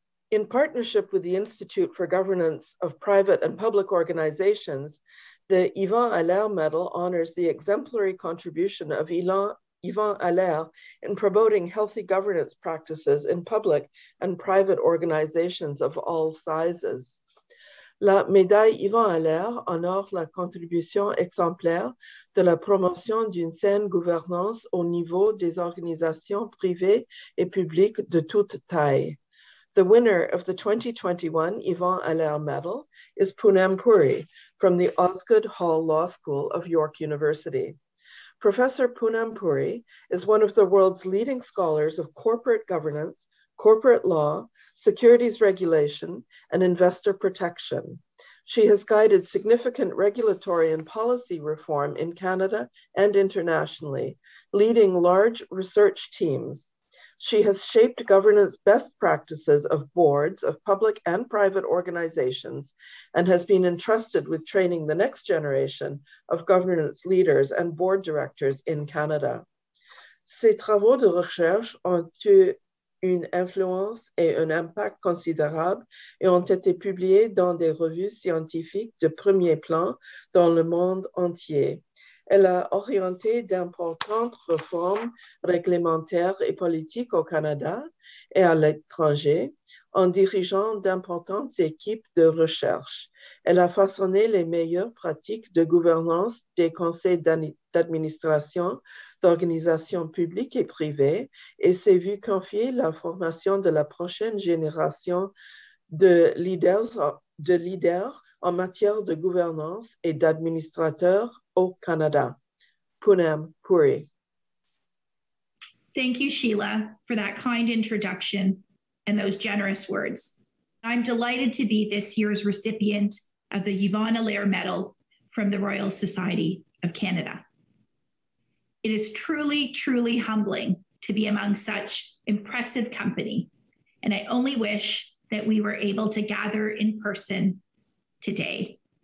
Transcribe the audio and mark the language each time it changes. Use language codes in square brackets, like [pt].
[en] In partnership with the Institute for Governance of Private and Public Organizations, the Yvan Allaire Medal honors the exemplary contribution of Yvan Allaire in promoting healthy governance practices in public and private organizations of all sizes. [fr] La médaille Yvan Allaire honore la contribution exemplaire de la promotion d'une saine gouvernance au niveau des organisations privées et publiques de toute taille. [en] The winner of the 2021 Yvan Allaire Medal is Poonam Puri from the Osgood Hall Law School of York University. Professor Poonam Puri is one of the world's leading scholars of corporate governance, corporate law, securities regulation, and investor protection. She has guided significant regulatory and policy reform in Canada and internationally, leading large research teams. She has shaped governance best practices of boards of public and private organizations and has been entrusted with training the next generation of governance leaders and board directors in Canada. [fr] Ses travaux de recherche ont eu une influence et un impact considérable et ont été publiés dans des revues scientifiques de premier plan dans le monde entier. Elle a orienté d'importantes réformes réglementaires et politiques au Canada et à l'étranger en dirigeant d'importantes équipes de recherche. Elle a façonné les meilleures pratiques de gouvernance des conseils d'administration d'organisations publiques et privées et s'est vue confier la formation de la prochaine génération de leaders en matière de gouvernance et d'administrateurs au Canada. [en] Poonam Puri. Thank you, Sheila, for that kind introduction and those generous words. I'm delighted to be this year's recipient of the Yvan Allaire Medal from the Royal Society of Canada. It is truly, truly humbling to be among such impressive company, and I only wish that we were able to gather in person today.